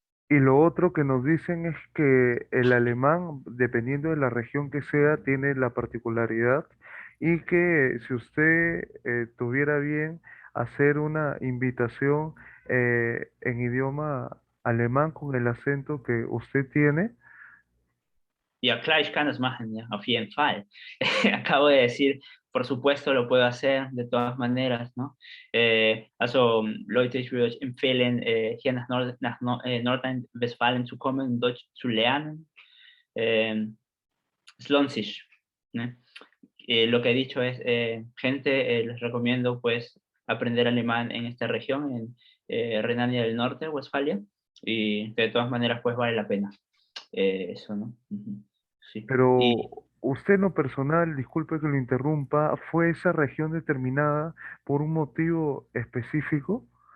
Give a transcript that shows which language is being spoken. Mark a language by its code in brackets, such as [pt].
[es] y lo otro que nos dicen es que el alemán, dependiendo de la región que sea, tiene la particularidad y que si usted tuviera bien hacer una invitación en idioma alemán con el acento que usted tiene, [de] ja, klar, ich kann das machen, ja, auf jeden Fall. [es] Acabo de decir, por supuesto lo puedo hacer de todas maneras, ¿no? [de] Also, Leute, ich würde euch empfehlen, hier nach Nordrhein-Westfalen zu kommen, Deutsch zu lernen. Es lohnt sich, ¿no? [es] Lo que he dicho es, gente, les recomiendo pues aprender alemán en esta región, en Renania del Norte, Westfalia, y de todas maneras pues vale la pena. Eso, ¿no? Ujú. Sí. pero usted en lo personal, disculpe que lo interrumpa, ¿fue esa región determinada por un motivo específico?